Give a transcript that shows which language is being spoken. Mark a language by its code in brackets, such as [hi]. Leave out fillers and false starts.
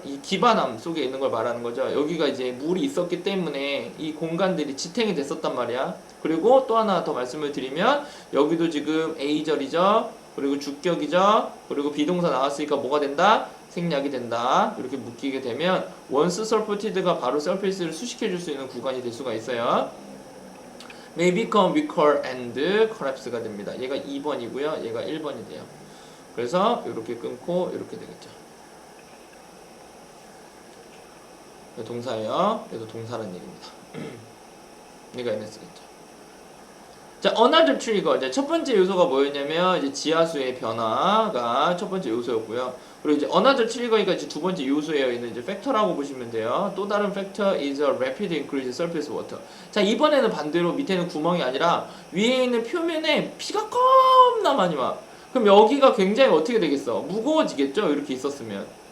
[ko] 이 기반함 속에 있는 걸 말하는 거죠. 여기가 이제 물이 있었기 때문에 이 공간들이 지탱이 됐었단 말이야. 그리고 또 하나 더 말씀을 드리면 여기도 지금 A절이죠. 그리고 주격이죠. 그리고 비동사 나왔으니까 뭐가 된다? 생략이 된다. 이렇게 묶이게 되면 once supported 가 바로 surface를 수식해 줄 수 있는 구간이 될 수가 있어요. [en] may become weaker and collapse가 됩니다. [ko] 얘가 2번이고요. 얘가 1번이 돼요. 그래서 이렇게 끊고 이렇게 되겠죠. 동사예요. 그래서 동사라는 얘기입니다. 얘가 NS겠죠. 자, another trigger. 이제 첫 번째 요소가 뭐였냐면 이제 지하수의 변화가 첫 번째 요소였고요. 그리고 이제 another trigger 가 이제 두 번째 요소에 있는 이제 factor라고 보시면 돼요. [en] 또 다른 factor is a rapid increase surface water. [ko] 자, 이번에는 반대로 밑에는 구멍이 아니라 위에 있는 표면에 피가 겁나 많이 와. 그럼 여기가 굉장히 어떻게 되겠어? 무거워지겠죠? 이렇게 있었으면.